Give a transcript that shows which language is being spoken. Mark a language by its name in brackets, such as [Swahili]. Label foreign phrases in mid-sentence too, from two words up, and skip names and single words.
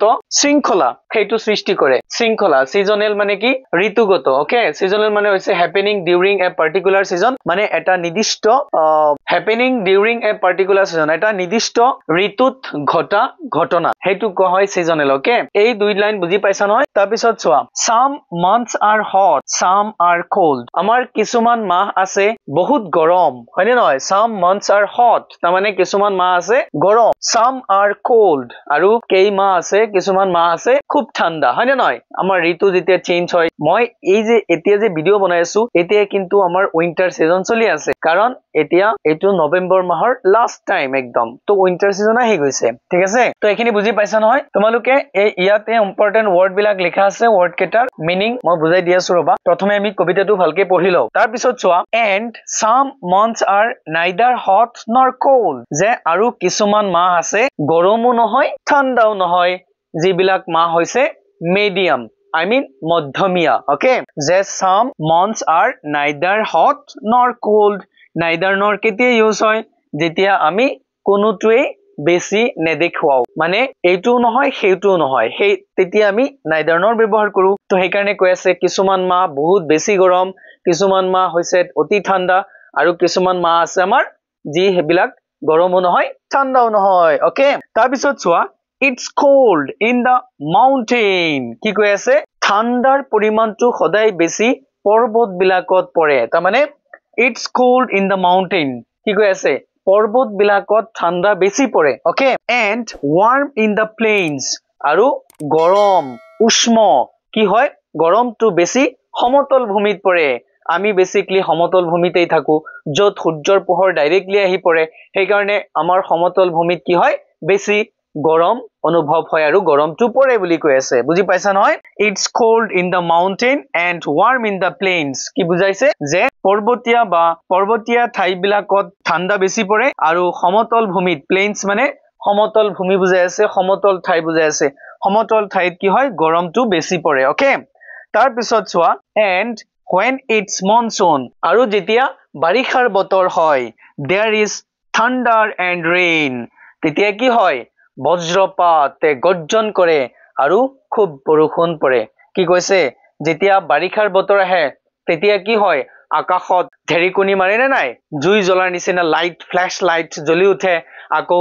[Assamese] শৃংখলা সেইটো সৃষ্টি কৰে শৃংখলা সিজনেল মানে কি ঋতুগত ওকে সিজনেল মানে হৈছে [English] happening during a particular season [Assamese] মানে এটা নিৰ্দিষ্ট [English] happening during a particular season [Assamese] এটা নিৰ্দিষ্ট ঋতুত ঘটা ঘটনা সেইটো কোৱা হয় সিজনেল ওকে এই দুই লাইন বুজি পাইছা নহয় তাৰ পিছত চোৱা [English] some months are hot some are cold [Assamese] আমাৰ কিছুমান মাহ আছে বহুত গৰম হয়নে নহয় [English] some months are hot [Assamese] তাৰ মানে কিছুমান মাহ আছে গৰম [English] some are cold [Assamese] আৰু কেই মাহ আছে কিছুমান মাহ আছে খুব ঠাণ্ডা হয়নে নহয় আমাৰ ঋতু যেতিয়া চেঞ্জ হয় মই এই যে এতিয়া যে ভিডিও বনাই আছো এতিয়া কিন্তু আমাৰ [English] winter season [Assamese] চলি আছে কাৰণ এতিয়া এটো নৱেম্বৰ মাহৰ [English] last time [Assamese] একদম তো [English] winter season [Assamese] আহি গৈছে ঠিক আছে তো এখিনি বুজি পাইছা নহয় তোমালোকে এই ইয়াতে [English] important word [Assamese] বিলাক লিখা আছে ওয়াৰ্ড কেটাৰ মিনিং মই বুজাই দি আছো ৰবা প্ৰথমে আমি কবিতাটো ভালকে পঢ়ি লও তাৰ পিছত চোৱা [English] and some months are neither hot nor cold [Assamese] যে আৰু কিছুমান মাহ আছে গৰমো নহয় ঠাণ্ডাও নহয় যিবিলাক মাহ হৈছে মিডিয়াম [English] I mean [Assamese] মধ্যমীয়া okay যে [English] some months are neither hot nor cold neither nor [Assamese] কেতিয়া ইউজ হয় যেতিয়া আমি কোনোটোৱে বেছি নেদেখুৱাও মানে এইটো নহয় সেইটোও নহয় সেই তেতিয়া আমি [English] neither nor [Assamese] ব্যৱহাৰ কৰো তো সেই কাৰণে কৈ আছে কিছুমান মাহ বহুত বেছি গৰম কিছুমান মাহ হৈছে অতি ঠাণ্ডা আৰু কিছুমান মাহ আছে আমাৰ যি হেবিলাক গৰমও নহয় ঠাণ্ডাও নহয় ওকে তাৰ পিছত চোৱা [English] it's cold in the mountain [Assamese] কি কৈ আছে ঠাণ্ডাৰ পৰিমাণটো সদায় বেছি পৰ্বত বিলাকত পৰে তাৰ মানে [English] it's cold in the mountain [Assamese] কি কৈ আছে পৰ্বত বিলাকত ঠাণ্ডা বেছি পৰে ওকে [English] and warm in the plains [Assamese] আৰু গৰম উষ্ম কি হয় গৰমটো বেছি সমতল ভূমিত পৰে আমি বেসিক্যালি সমতল ভূমিতেই থাকো যত সূৰ্যৰ পোহৰ ডাইৰেক্টলি আহি পৰে সেই কাৰণে আমাৰ সমতল ভূমিত কি হয় বেছি গৰম অনুভৱ হয় আৰু গৰমটো পৰে বুলি কৈ আছে বুজি পাইছা নহয় [English] it's cold in the mountain and warm in the plains [Assamese] কি বুজাইছে যে পৰ্বতীয়া ঠাইবিলাকত ঠাণ্ডা বেছি পৰে আৰু সমতল ভূমিত প্লেইনছ মানে সমতল ভূমি বুজাই আছে সমতল ঠাই বুজাই আছে সমতল ঠাইত কি হয় গৰমটো বেছি পৰে ওকে তাৰ পিছত চোৱা [English] and when it's monsoon [Assamese] আৰু যেতিয়া বাৰিষাৰ বতৰ হয় [English] there is thunder and rain [Assamese] তেতিয়া কি হয় বজ্ৰপাতে গৰ্জন কৰে আৰু খুব বৰষুণ পৰে কি কৈছে যেতিয়া বাৰিষাৰ বতৰ আহে তেতিয়া কি হয় আকাশত ঢেৰিকনি মাৰে নে নাই জুই জ্বলাৰ নিচিনা [English] light flash light [Assamese] জ্বলি উঠে আকৌ